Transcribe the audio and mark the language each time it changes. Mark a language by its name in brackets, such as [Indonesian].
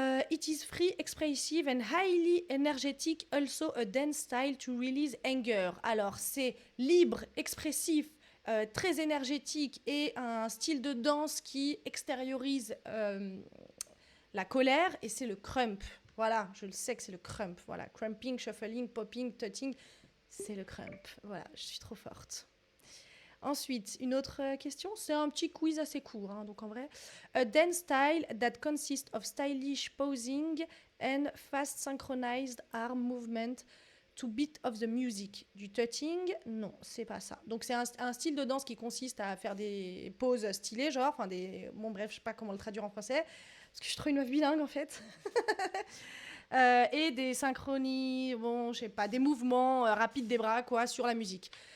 [English] It is free, expressive and highly energetic, also a dance style to release anger. [French] Alors, c'est libre, expressif, très énergétique et un style de danse qui extériorise la colère, et c'est le crump. Voilà, je le sais que c'est le crump. Voilà, crumping, shuffling, popping, tutting, c'est le crump. Voilà, je suis trop forte. Ensuite, une autre question, c'est un petit quiz assez court, hein, donc en vrai. [English] A dance style that consists of stylish posing and fast synchronized arm movement to beat of the music. [French] Du tutting, non, c'est pas ça. Donc c'est un style de danse qui consiste à faire des poses stylées, genre, enfin des... Bon bref, je sais pas comment le traduire en français, parce que je suis trop une meuf bilingue en fait. Et des synchronies, bon, je sais pas, des mouvements rapides des bras, quoi, sur la musique.